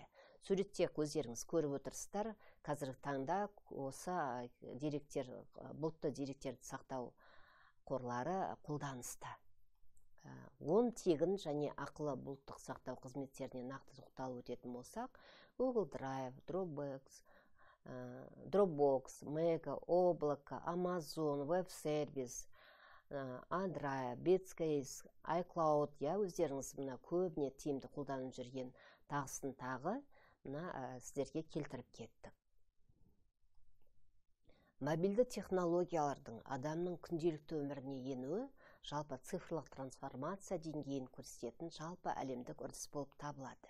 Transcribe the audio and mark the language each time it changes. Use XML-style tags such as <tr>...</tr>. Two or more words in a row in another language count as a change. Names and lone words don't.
<kk>Суретте өздеріңіз көріп отырсыздар, қазіргі таңда осы бұлтты деректерді сақтау қорлары қолданыста. Он тегін және ақылы бұлттық сақтау қызметтеріне нақты тоқталып өтетін болсақ, Google Drive, Dropbox, Mega, Облако, Amazon, Web Service, Android, Bitscase, iCloud, өздеріңіз мына көбіне тиімді қолданып жүрген тағысын тағы сіздерге келтіріп кеттік. Мобильді технологиялардың адамның күнделікті өміріне енуі жалпы цифрлық трансформация деңгейін көрсететін жалпы әлемдік үрдіс болып табылады.</kk>